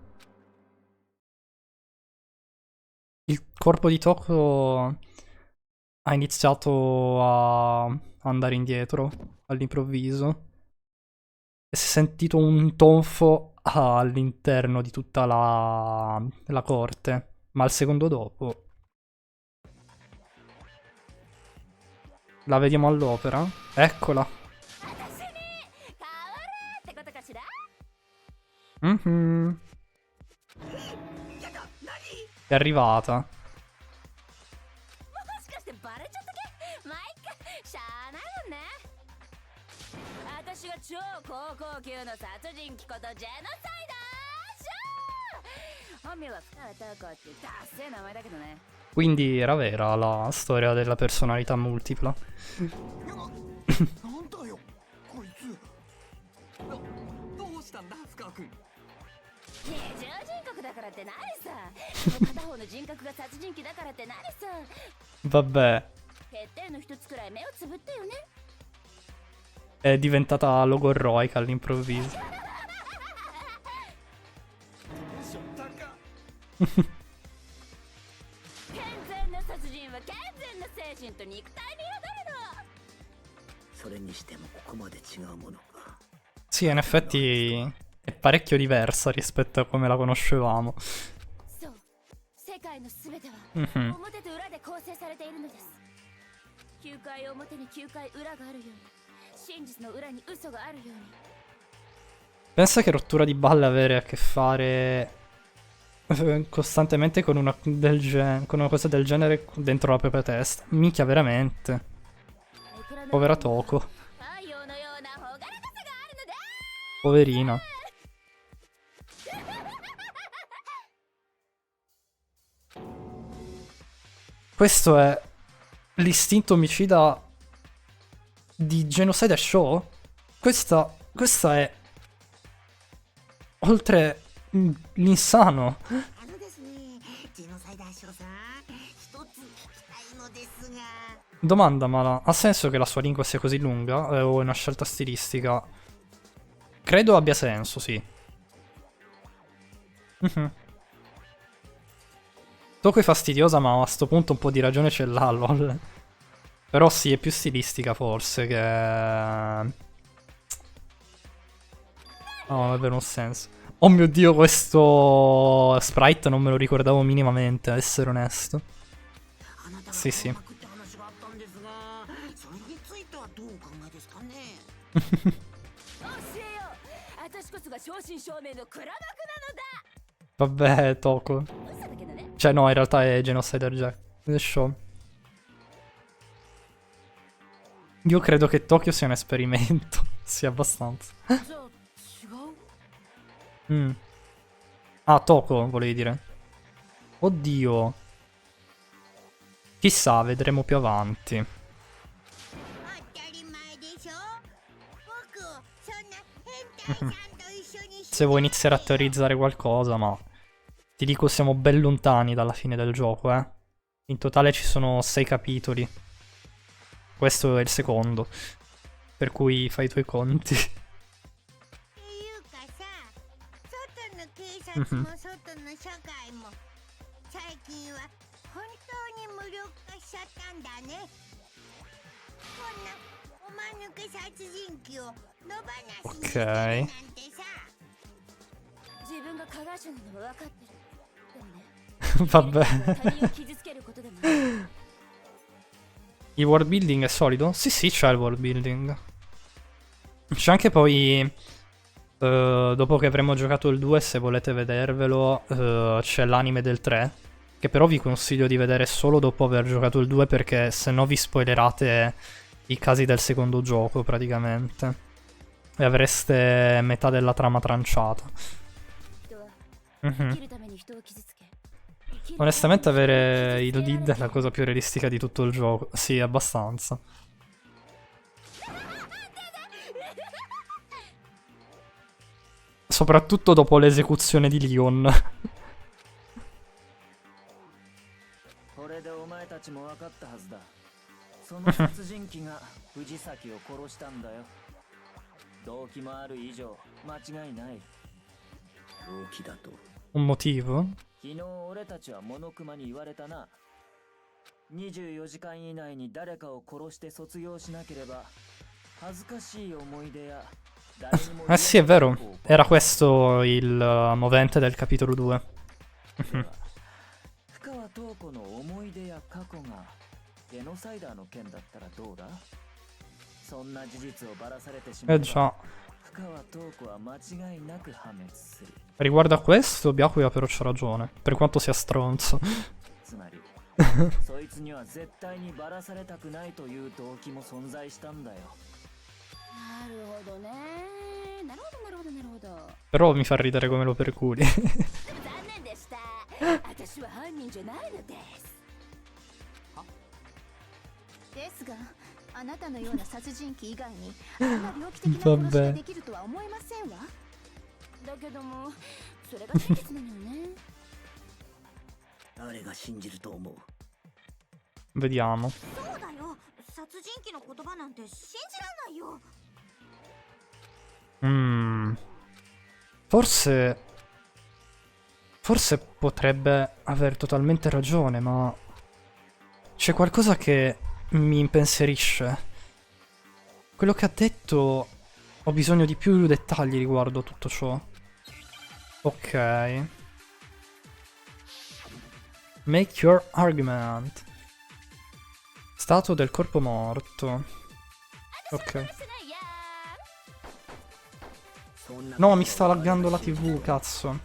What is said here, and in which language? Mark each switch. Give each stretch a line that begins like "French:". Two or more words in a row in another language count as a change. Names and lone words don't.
Italian: Il corpo di Toko ha iniziato a andare indietro all'improvviso e si è sentito un tonfo all'interno di tutta la corte, ma il secondo dopo la vediamo all'opera. Eccola. È arrivata.
Japanese: もしかしてバレちゃったけ？マイクしゃあないもんね。私が超高校級の殺人鬼ことジェノサイダー本名は深川タコってダッセー名前だけどね。
Italian: Quindi era vera la storia della personalità multipla.
Japanese: なんだよこいつ。どうしたんだ深川君。二重人格だからって何さ片方の人格が殺人鬼だからって何さ
Italian: Vabbè,
Japanese: 決定の一つくらい目をつぶってよね。
Italian: è diventata logorroica all'improvviso.
Japanese: しょったか。健全な殺人は健全な精神と肉体に宿るの。それにしてもここまで違うものか。
Italian: Sì, in effetti è parecchio diversa rispetto a come la conoscevamo.
Japanese: そう世界のすべては Mhm. 表と裏で構成されているのです。9回表に9回裏があるように真実の裏に嘘があるように。
Italian: Pensa che rottura di balle avere a che fare costantemente con una, con una cosa del genere dentro la propria testa. Minchia, veramente. Povera Toko.
Japanese: 太陽のような朗らかさがあるので
Italian: Poverina. Questo è l'istinto omicida di Genocide Show? Questa è oltre l'insano.
Japanese: あのですね、ジェノサイダー賞さん、一つ聞きたいのですが。
Italian: Domanda, ma ha senso che la sua lingua sia così lunga? O è una scelta stilistica? Credo abbia senso, sì. Mhm. Toko è fastidiosa, ma a sto punto un po' di ragione ce l'ha, lol. Però sì, è più stilistica forse che... No, non è vero un senso. Oh mio Dio, questo sprite non me lo ricordavo minimamente, a essere onesto.
Japanese: あなたが
Italian: Sì, sì.
Japanese: 黒幕って話があったんですが、それについてはどうお考えですかね。教えよう。私こそが正真正銘の黒幕なのだ。
Italian: Vabbè, Toko.
Japanese: 嘘だけどね。
Italian: Cioè no, in realtà è Genocider Jack.
English: The show.
Italian: Io credo che Tokyo sia un esperimento. Sì, abbastanza.
Japanese: じゃあ違う
Italian: Mm. Ah, Toko, volevi dire. Oddio. Chissà, vedremo più avanti.
Japanese: 当たり前でしょ。僕をそんな変態さんと一緒に
Italian: Se vuoi iniziare a teorizzare qualcosa, ma... Ti dico, siamo ben lontani dalla fine del gioco, eh. In totale ci sono 6 capitoli. Questo è il secondo. Per cui fai i tuoi conti.
Japanese: っていうかさ、外の警察も外の社会も最近は本当に無力化しちゃったんだね。こんなおまぬけ殺人鬼を野放しにしてるなんてさ。自分が加害者なのは分かってる。でもね、
Italian: Vabbè.
Japanese: 他人を傷つけることでもない。
Italian: Il
English: world building
Italian: è solido? Sì, sì, c'è il
English: world building.
Italian: C'è anche poi... dopo che avremo giocato il 2, se volete vedervelo, c'è l'anime del 3. Che però vi consiglio di vedere solo dopo aver giocato il 2, perché se no vi spoilerate i casi del secondo gioco, praticamente. E avreste metà della trama tranciata.
Japanese: 人は Mhm. 生きるために人を傷つけ。生きる
Italian: Onestamente
Japanese: ために
Italian: avere
Japanese: 人
Italian: il
Japanese: を傷つけられ
Italian: lead è la cosa più realistica di tutto il gioco. Sì, abbastanza. Soprattutto dopo l'esecuzione di Leon.
Japanese: これでお前たちも分かったはずだ。その殺人鬼が藤崎を殺したんだよ。動機もある以上間違いない。動機だと。
Italian: Un motivo?
Japanese: 昨日俺たちはモノクマに言われたな。24時間以内に誰かを殺して卒業しなければ恥ずかしい思い出や誰にも
Italian: Eh sì, è vero. Era questo il movente del capitolo 2.
Japanese: 深川塔子の思い出や過去がゲノサイダーの件だったらどうだ。そんな事実をばらされてしまえ Eh ば
Italian: già.
Japanese: 深川塔子は間違いなく破滅する。
Italian: Riguardo a questo, Byakuya però c'ha ragione. Per quanto sia stronzo.
Japanese: つまりそいつには絶対にばらされたくないという動機も存在したんだよ。なるほどね。なるほどなるほどなるほど。
Italian: Però mi fa ridere come lo perculi.
Japanese: 残念でした。私は犯人じゃないのです。ですが、あなたのような殺人鬼以外にあんな猟奇的な殺しができるとは思えませんわ。だけども、それが真実なのよね。誰が信じると思う？
Italian: Vediamo.
Japanese: そうだよ、殺人鬼の言葉なんて信じらんないよ。
Italian: Forse potrebbe aver totalmente ragione, ma c'è qualcosa che mi impensierisce. Quello che ha detto, ho bisogno di più dettagli riguardo a tutto ciò.
English: Ok. Make your argument.
Italian: Stato del corpo morto. Ok. No, mi sta laggando la TV, cazzo.